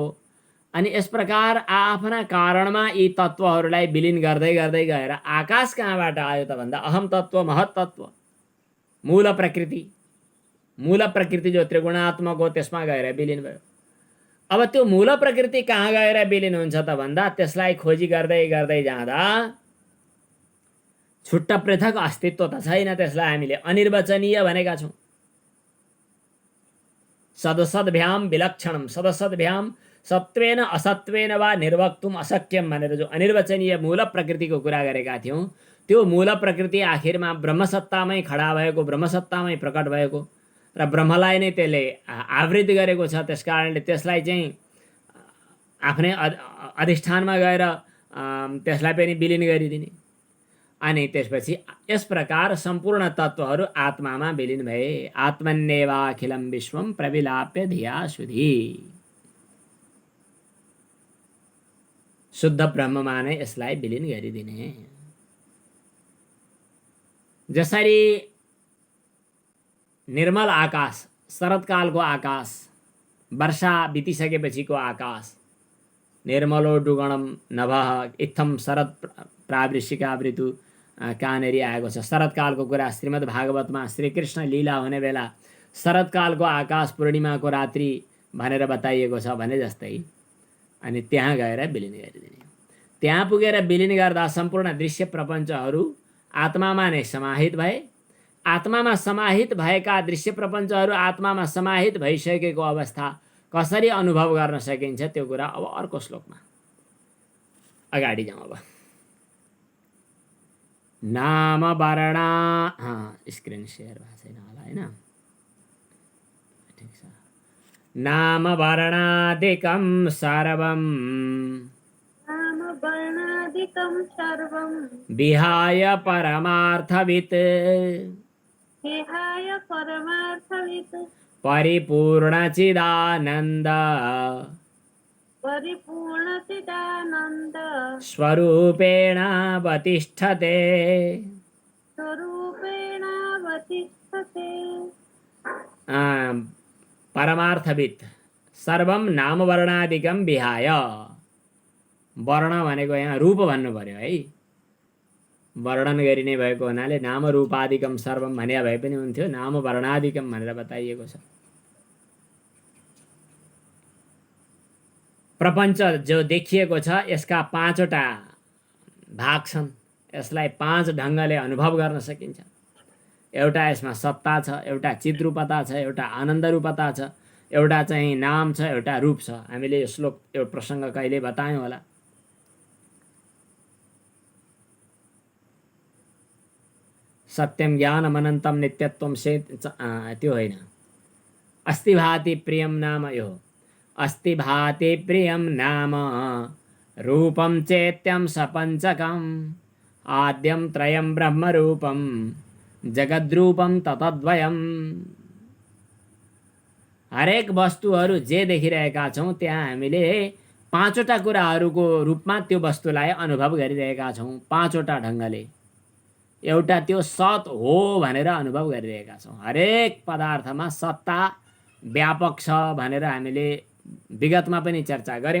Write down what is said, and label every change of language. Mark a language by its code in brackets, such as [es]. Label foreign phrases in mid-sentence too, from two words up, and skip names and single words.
[ne] अनि यस प्रकार आफ्ना कारणमा यी तत्त्वहरूलाई विलिन गर्दै गर्दै गएर आकाश कहाँबाट आयो त भन्दा अहम तत्त्व महत तत्त्व मूल प्रकृति जो त्रिगुणात्मक हो त्यसमा गएर विलिन भयो। अब त्यो मूल प्रकृति कहाँ गएर विलिन हुन्छ त भन्दा त्यसलाई खोजी गर्दै गर्दै जाँदा छुट्टा पृथक अस्तित्व त छैन, त्यसलाई हामीले अनिर्वचनीय भनेका छौँ। [sa] सदसद्भ्याम विलक्षणम सदसद्भ्याम सत्वेन असत्वेन वा निर्वक्तुम अशक्यम [ne] भनेर जो अनिर्वचनीय मूल प्रकृतिको कुरा गरेका थियौँ, त्यो मूल प्रकृति आखिरमा ब्रह्मसत्तामै खडा भएको, ब्रह्मसत्तामै प्रकट भएको र ब्रह्मलाई नै त्यसले आवृत गरेको छ। त्यस कारणले त्यसलाई चाहिँ आफ्नै अधिष्ठानमा गएर त्यसलाई पनि विलिन गरिदिने। अनि त्यसपछि यस प्रकार सम्पूर्ण तत्त्वहरू आत्मामा विलिन भए। [sa] आत्मन्येवाखिलं विश्वं प्रविलाप्य धिया सुधी। [ne] शुद्ध ब्रह्ममा नै यसलाई विलिन गरिदिने। जसरी निर्मल आकाश, शरतकालको आकाश, वर्षा बितिसकेपछिको आकाश, [sa] निर्मलो डुगणम नभः इत्थम शरद प्रावृषिकावृतु [ne] कहाँनिर आएको छ। शरतकालको कुरा श्रीमद् भागवतमा श्रीकृष्ण लीला हुने बेला शरतकालको आकाश पूर्णिमाको रात्रि भनेर बताइएको छ भने जस्तै। अनि त्यहाँ गएर विलिन गरिदिने। त्यहाँ पुगेर विलिन गर्दा सम्पूर्ण दृश्य प्रपञ्चहरू आत्मामा नै समाहित भए। आत्मामा समाहित भएका दृश्य प्रपञ्चहरू आत्मामा समाहित भइसकेको अवस्था कसरी अनुभव गर्न सकिन्छ त्यो कुरा अब अर्को श्लोकमा। अगाडि जाउँ अब। नाम वर्णा स्क्रिन सेयर भएको छैन होला हैन, ठिक छ। [sa] नाम वर्णादिकं सर्वं विहाय परमार्थवित् परिपूर्णचिदानन्द स्वरूपेणावतिष्ठते। परमार्थवित् सर्वं नाम वर्णादिकं विहाय। [ne] वर्ण भनेको यहाँ रूप भन्नु पर्यो है, वर्णन गरिने भएको हुनाले [sa] नाम रूपादिकम सर्वम [ne] भन्या भए पनि हुन्थ्यो, [sa] नाम वर्णादिकम [ne] भनेर बताइएको छ। प्रपञ्च जो देखिएको छ यसका पाँचवटा भाग छन्। यसलाई पाँच ढङ्गले अनुभव गर्न सकिन्छ। एउटा यसमा सत्ता छ, एउटा चिद्रूपता छ, एउटा आनन्द रूपता छ, एउटा चाहिँ नाम छ, एउटा रूप छ। हामीले यो श्लोक यो प्रसङ्ग कहिले बतायौँ होला। [sa] सत्यम ज्ञानम अनन्तम नित्यत्वम से [ne] त्यो होइन। [sa] अस्ति भाति प्रियम नाम यो अस्ति भाति प्रियम नाम रूपम चेत्यम सपञ्चकम आद्यम त्रयम ब्रह्म रूपम जगद्रूपम ततद्वयम। [ne] हरेक वस्तुहरू जे देखिरहेका छौँ त्यहाँ हामीले पाँचवटा कुराहरूको रूपमा त्यो वस्तुलाई अनुभव गरिरहेका छौँ, पाँचवटा ढङ्गले। एउटा त्यो सत हो भनेर अनुभव गरिरहेका छौँ। हरेक पदार्थमा सत्ता व्यापक छ भनेर हामीले विगतमा पनि चर्चा गऱ्यौँ।